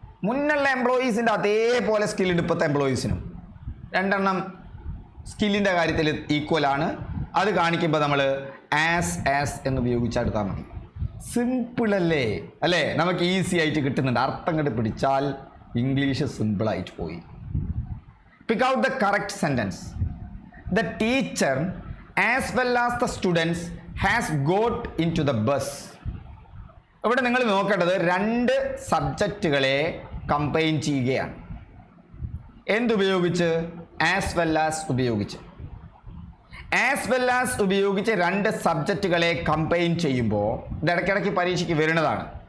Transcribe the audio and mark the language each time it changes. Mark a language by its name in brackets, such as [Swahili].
[Malayalam] മുന്നുള്ള എംപ്ലോയീസിൻ്റെ അതേപോലെ സ്കിൽഡ് ഇപ്പോഴത്തെ എംപ്ലോയീസിനും. രണ്ടെണ്ണം സ്കില്ലിൻ്റെ കാര്യത്തിൽ ഈക്വലാണ്. അത് കാണിക്കുമ്പോൾ നമ്മൾ ആസ് എന്ന് ഉപയോഗിച്ചെടുത്താൽ മതി. സിമ്പിളല്ലേ അല്ലേ? നമുക്ക് ഈസി ആയിട്ട് കിട്ടുന്നുണ്ട്. അർത്ഥം കണ്ട് പിടിച്ചാൽ ഇംഗ്ലീഷ് സിമ്പിളായിട്ട് പോയി. [English] Pick out the correct sentence. The teacher as well as the students has got into the bus. [Malayalam] ഇവിടെ നിങ്ങൾ നോക്കേണ്ടത് രണ്ട് സബ്ജക്റ്റുകളെ കമ്പൈൻ ചെയ്യുകയാണ്. എന്തുപയോഗിച്ച്? ആസ് വെൽ ആസ് ഉപയോഗിച്ച്. ആസ് വെൽ ആസ് ഉപയോഗിച്ച് രണ്ട് സബ്ജക്റ്റുകളെ കമ്പൈൻ ചെയ്യുമ്പോൾ ഇത് ഇടയ്ക്കിടയ്ക്ക് പരീക്ഷയ്ക്ക് വരുന്നതാണ്.